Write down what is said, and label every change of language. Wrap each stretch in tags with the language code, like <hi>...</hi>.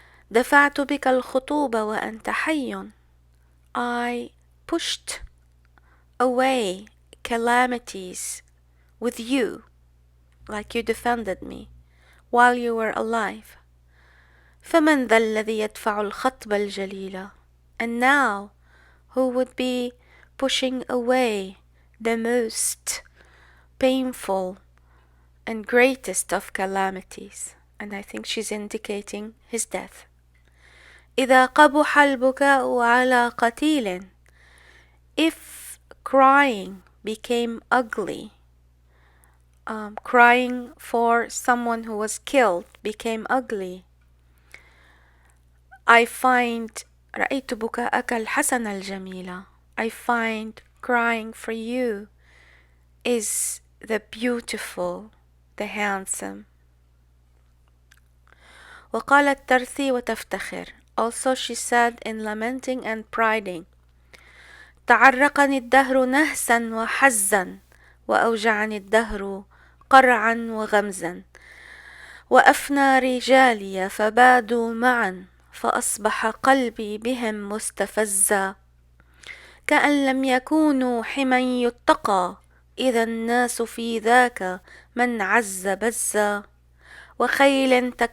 <ar>دفعت بك الخطوب وأنت حي.</ar> <en>I pushed away calamities with you, like you defended me while you were alive.</en> <ar>فمن ذا الذي يدفع الخطب الجليل."</ar> <en>And now, who would be pushing away the most painful and greatest of calamities? And I think she's indicating his death.</en> <ar>إذا قبح البكاء على قتيل.</ar> <en>If crying became ugly, crying for someone who was killed became ugly, I find</en> <ar>رأيت بكاءك الحسن الجميل.</ar> <en>I find crying for you is the beautiful, the handsome.</en> <ar>وقالت ترثي وتفتخر.</ar> <en>Also she said in lamenting and priding:</en> <ar>تعرقني الدهر نهسا وحزا وأوجعني الدهر قرعا وغمزا، وأفنى رجالي فبادوا معا فأصبح قلبي بهم مستفزا، كأن لم يكونوا حمى يتقى إذا الناس في ذاك من عز بزا، وخيل</ar>